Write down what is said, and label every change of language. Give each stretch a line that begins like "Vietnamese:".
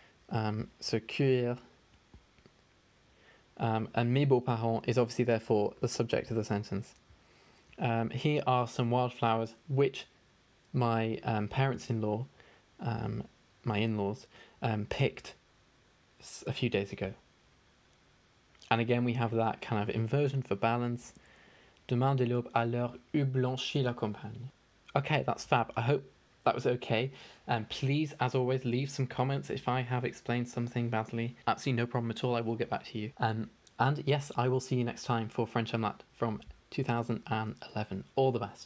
English: So cueillir. And
French: mes beaux-parents
English: is obviously therefore the subject of the sentence. Here are some wildflowers which my parents-in-law, my in-laws, picked a few days ago. And again, we have that kind of inversion for balance.
French: Demain de l'aube à l'heure où blanchit la campagne.
English: Okay, that's fab. I hope that was okay. Please, as always, leave some comments if I have explained something badly. Absolutely no problem at all. I will get back to you. And yes, I will see you next time for French MLAT from 2011. All the best.